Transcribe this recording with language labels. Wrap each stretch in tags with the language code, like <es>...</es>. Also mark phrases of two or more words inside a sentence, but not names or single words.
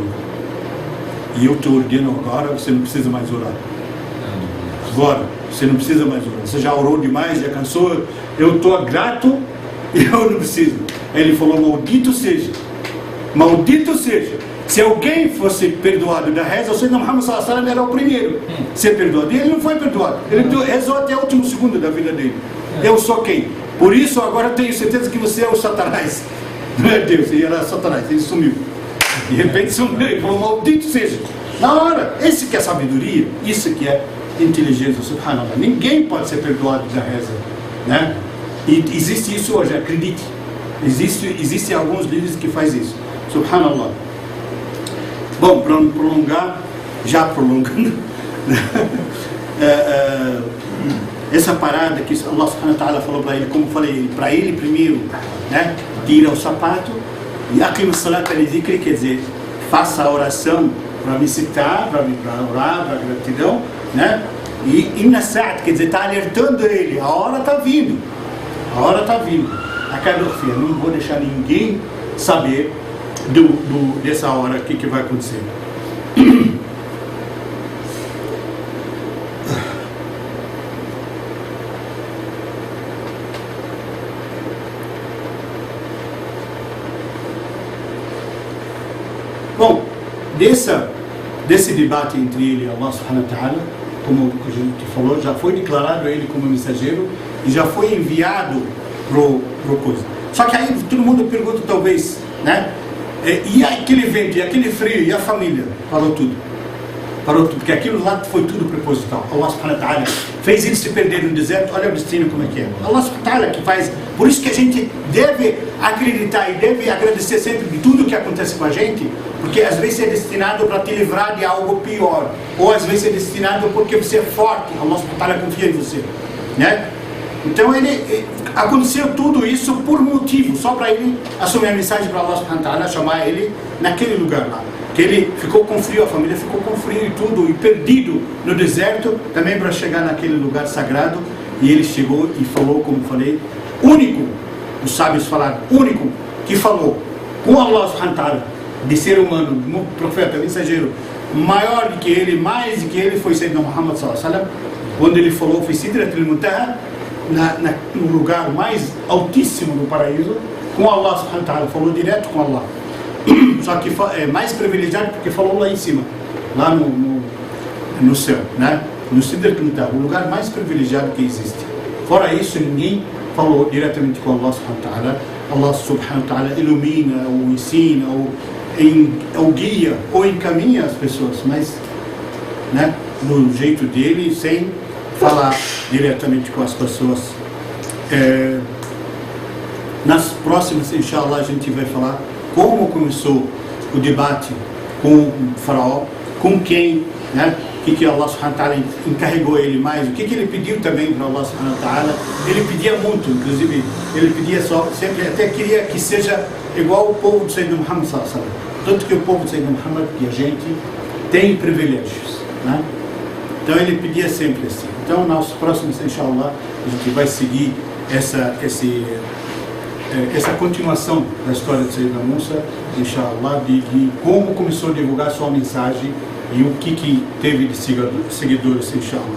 <pt>E eu te ordeno agora, você não precisa mais orar. Agora, você não precisa mais orar. Você já orou demais, já cansou. Eu estou grato e eu não preciso. Aí ele falou: maldito seja. Maldito seja. Se alguém fosse perdoado da reza, o</pt> <ar>سيدنا محمد صلى الله عليه وسلم</ar> <pt>era o primeiro a ser perdoado. E ele não foi perdoado. Ele rezou até o último segundo da vida dele. Eu sou quem? Por isso agora eu tenho certeza que você é o Satanás. Não é Deus, ele era Satanás, ele sumiu. De repente sumiu, ele falou: maldito seja. Na hora, esse que é sabedoria, isso que é inteligência, subhanallah. Ninguém pode ser perdoado da reza, né? E existe isso hoje, acredite. Existem alguns líderes que fazem isso. Subhanallah. Bom, para não prolongar, já prolongando, essa parada que</pt> <ar>الله سبحانه وتعالى</ar> <pt>falou para ele, como falei, para ele primeiro, né, tira o sapato e</pt> <ar>أقم الصلاة لذكري,</ar> <pt>quer dizer, faça a oração para me citar, para orar, para gratidão, né, e</pt> <ar>إن الساعة,</ar> <pt>quer dizer, está alertando ele, a hora está vindo, não vou deixar ninguém saber dessa hora, o que vai acontecer. Bom, desse debate entre ele e</pt> <ar>الله سبحانه وتعالى,</ar> <pt>como a gente falou, já foi declarado ele como mensageiro e já foi enviado pro coisa. Só que aí todo mundo pergunta, talvez, né? E aquele vento, e aquele frio, e a família? Parou tudo, porque aquilo lá foi tudo proposital.</pt> <ar>الله سبحانه وتعالى</ar> <pt>fez eles se perder no deserto. Olha o destino como é que é.</pt> <ar>الله سبحانه وتعالى</ar> <pt>que faz. Por isso que a gente deve acreditar e deve agradecer sempre de tudo que acontece com a gente, porque às vezes é destinado para te livrar de algo pior, ou às vezes é destinado porque você é forte,</pt> <ar>الله سبحانه وتعالى</ar> <pt>confia em você, né? Então aconteceu tudo isso por motivo, só para ele assumir a mensagem para</pt> <ar>الله سبحانه وتعالى,</ar> <pt>chamar ele naquele lugar lá. Que ele ficou com frio, a família ficou com frio e tudo, e perdido no deserto, também para chegar naquele lugar sagrado. E ele chegou e falou, como falei, único, os sábios falaram, único que falou com</pt> <ar>الله سبحانه وتعالى,</ar> <pt>de ser humano, profeta, mensageiro, maior do que ele, mais do que ele, foi</pt> <ar>سيدنا محمد صلى الله عليه وسلم.</ar> <pt>Quando ele falou, foi Sidratul Muntaha, no lugar mais altíssimo do paraíso, com</pt> <ar>الله سبحانه وتعالى,</ar> <pt>falou direto com Allah. Só que é mais privilegiado porque falou lá em cima, lá no céu, né? No Sidrat al-Muntaha, o lugar mais privilegiado que existe. Fora isso, ninguém falou diretamente com</pt> <ar>الله سبحانه وتعالى. الله سبحانه وتعالى</ar> <pt>ilumina, ou ensina, ou guia, ou encaminha as pessoas, mas, né, do jeito dele, sem falar diretamente com as pessoas. Nas próximas, inshallah, a gente vai falar como começou o debate com o faraó, com quem, né? O que</pt> <ar>الله سبحانه وتعالى</ar> <pt>encarregou ele mais, o que ele pediu também para</pt> <ar>الله سبحانه وتعالى.</ar> <pt>Ele pedia muito, inclusive, ele pedia sempre, até queria que seja igual o povo de</pt> <ar>سيدنا محمد صلى الله عليه وسلم.</ar> <pt>Tanto que o povo de</pt> <ar>سيدنا محمد,</ar> <pt>que a gente tem privilégios, né? Então ele pedia sempre assim. Então nas próximas, inshallah, a gente vai seguir essa continuação da história de</pt> <ar>سيدنا موسى,</ar> <pt>inshallah, de como começou a divulgar sua mensagem e o que teve de seguidores, inshallah.</pt>